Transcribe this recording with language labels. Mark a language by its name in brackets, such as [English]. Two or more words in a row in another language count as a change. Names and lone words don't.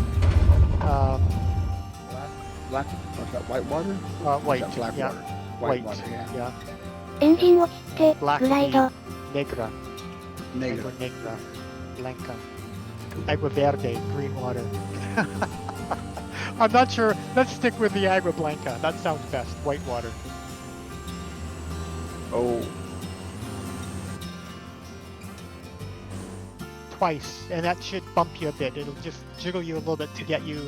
[English] Black, what's that, Whitewater? White, Is that Blackwater? yeah. White, Whitewater, yeah. yeah. [Japanese] エンジンを切って、 [English] Black [Japanese] グライド。 [Spanish] Negra. Negro. Agua Negra. Blanca. Agua Verde, [English] green water. I'm not sure. Let's stick with the Agua Blanca. That sounds best. White water. Oh, Twice, and that should bump you a bit. It'll just jiggle you a little bit to get you.